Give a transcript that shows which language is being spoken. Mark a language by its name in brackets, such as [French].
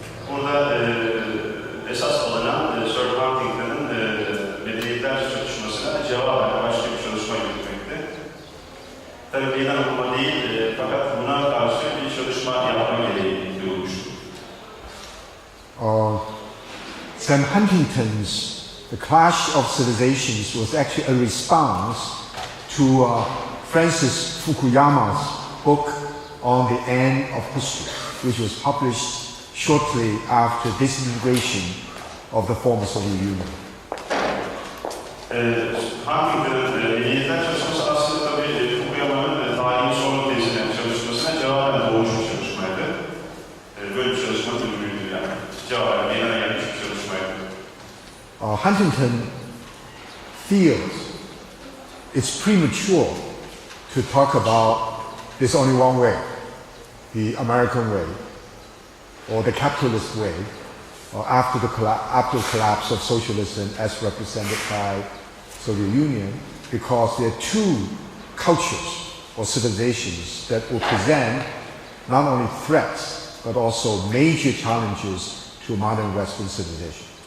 [Turkish] Burada esas alınan Sir Huntington'ın medeniyetler çatışmasına cevaben başka bir çalışma yürütmekti. Tabii meydan okuma değil, fakat buna karşı bir çalışma yapma gereği duyulmuştu. [English] Sam Huntington's The Clash of Civilizations was actually a response to Francis Fukuyama's book on the end of history, which was published shortly after disintegration of the former Soviet Union. [Turkish] Huntington'ın medeniyetler çalışması aslında tabii Fukuyama'nın tarihin sonu tezine çalışmasına cevaben doğmuş bir çalışmaydı. Böyle bir çalışma türlüydü yani. Cevaben meydana gelmiş bir çalışmaydı. [English] Huntington feels it's premature to talk about there's only one way, the American way, or the capitalist way, or after the collapse of socialism as represented by Soviet Union, because there are two cultures or civilizations that will present not only threats but also major challenges to modern Western civilization.